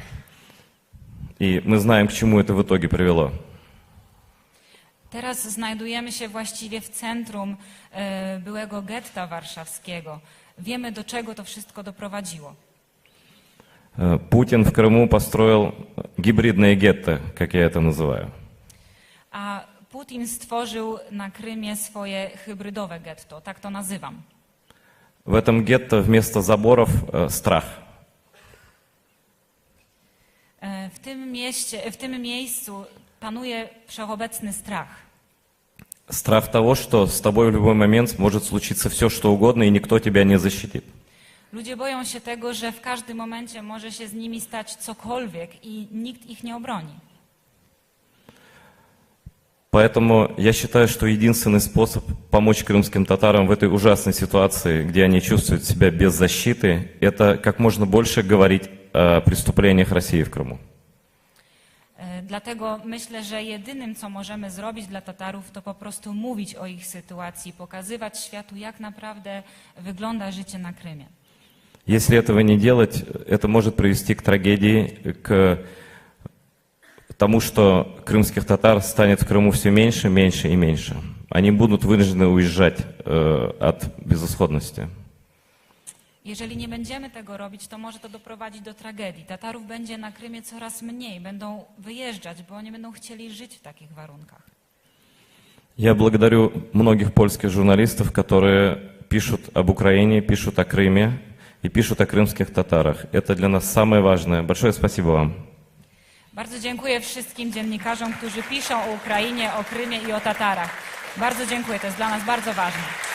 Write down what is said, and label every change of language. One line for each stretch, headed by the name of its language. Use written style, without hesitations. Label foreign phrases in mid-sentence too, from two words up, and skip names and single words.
Russian: И мы знаем, к чему это в итоге привело.
Polish: Teraz znajdujemy się właściwie w centrum byłego getta warszawskiego. Wiemy, do czego to wszystko doprowadziło.
Russian: Путин в Крыму построил гибридное гетто, как я это называю.
Polish: A Putin stworzył na Krymie swoje hybrydowe getto, tak to nazywam.
Russian: В этом гетто вместо заборов страх.
Polish: W tym miejscu panuje wszechobecny strach.
Russian: Страх того, что с тобой в любой момент может случиться все, что угодно, и никто тебя не защитит.
Polish: Ludzie boją się tego, że w każdym momencie może się z nimi stać cokolwiek i nikt ich nie obroni.
Russian: Поэтому я считаю, что единственный способ помочь крымским татарам в этой ужасной ситуации, где они чувствуют себя без защиты, это как можно больше говорить о преступлениях России в Крыму.
Polish: Dlatego myślę, że jedynym, co możemy zrobić dla Tatarów, to po prostu mówić o ich sytuacji, pokazywać światu, jak naprawdę wygląda życie na Krymie.
Russian: Если этого не делать, это может привести к трагедии, к тому, что крымских татар станет в Крыму все меньше, меньше и меньше. Они будут вынуждены уезжать от безысходности.
Polish: Jeżeli nie będziemy tego robić, to może to doprowadzić do tragedii. Tatarów będzie na Krymie coraz mniej, będą wyjeżdżać, bo nie będą chcieli żyć w takich warunkach.
Russian: Я благодарю многих польских журналистов, которые пишут об Украине, пишут о Крыме и пишут о крымских татарах. Это для нас самое важное. Большое спасибо вам.
Polish: Bardzo dziękuję wszystkim dziennikarzom, którzy piszą o Ukrainie, o Krymie i o Tatarach. Bardzo dziękuję, to jest dla nas bardzo ważne.